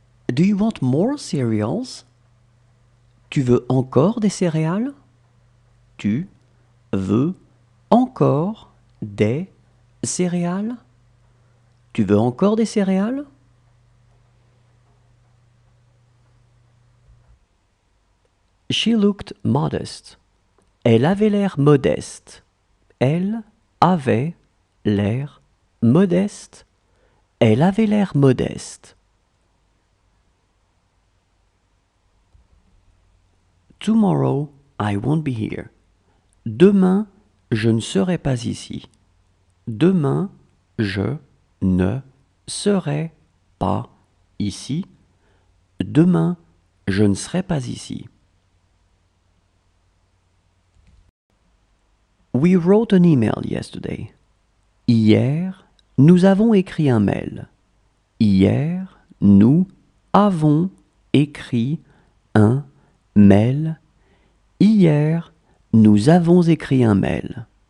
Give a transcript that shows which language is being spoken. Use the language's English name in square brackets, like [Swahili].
[English] Do you want more cereals? [French] Tu veux encore des céréales? Tu veux encore des céréales? Tu veux encore des céréales? [English] She looked modest. [French] Elle avait l'air modeste. Elle avait l'air modeste. Elle avait l'air modeste. [English] Tomorrow, I won't be here. [French] Demain, je ne serai pas ici. Demain, je ne serai pas ici. Demain, je ne serai pas ici. [English] We wrote an email yesterday. [French] Hier, nous avons écrit un mail. Hier, nous avons écrit un mail. Hier, nous avons écrit un mail.